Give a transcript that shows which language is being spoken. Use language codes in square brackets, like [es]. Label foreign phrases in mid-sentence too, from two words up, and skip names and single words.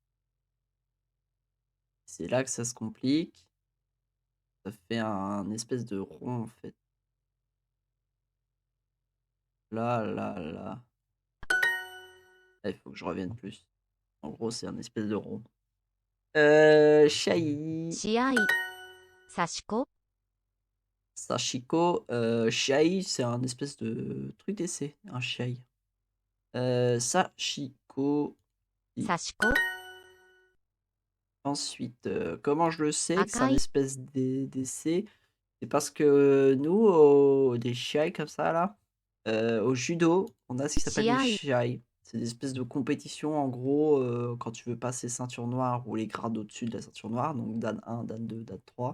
[fr] C'est là que ça se complique. Ça fait un espèce de rond, en fait. Là, là, là. Là, il faut que je revienne plus. En gros, c'est un espèce de rond. Shai. [ja] 試合刺し子 [fr] Sashiko. Shai, c'est un espèce de truc d'essai. Un Shai. Sashiko. [ja] 刺し子 [fr] Ensuite, comment je le sais que c'est un Akai. espèce d'essai? C'est parce que nous, des Shiai comme ça là, au judo, on a ce qui s'appelle des Shiai. Shiai. C'est des espèces de compétitions en gros, quand tu veux passer ceinture noire ou les grades au-dessus de la ceinture noire, donc Dan 1, Dan 2, Dan 3.